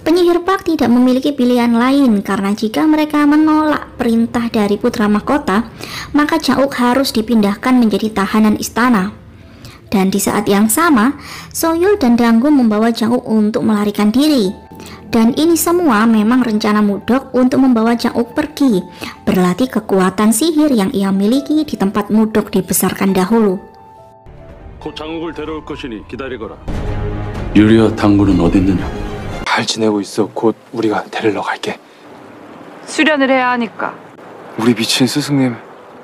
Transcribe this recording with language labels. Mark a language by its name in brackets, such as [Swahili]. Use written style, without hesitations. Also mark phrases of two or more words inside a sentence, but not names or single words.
[Indonesian] Penyihir Park tidak memiliki pilihan lain karena jika mereka menolak perintah dari putra mahkota, maka Jang-uk harus dipindahkan menjadi tahanan istana. Dan di saat yang sama, Soyul dan Danggun membawa Jang-uk untuk melarikan diri. Dan ini semua memang rencana Mudok untuk membawa Jang-uk pergi, berlatih kekuatan sihir yang ia miliki di tempat Mudok dibesarkan dahulu. [Korean] 곧 장욱을 데려올 것이니 기다리거라. 유리와 당구는 어디 있느냐? 잘 지내고 있어. 곧 우리가 데리러 갈게. 수련을 해야 하니까. 우리 미친 스승님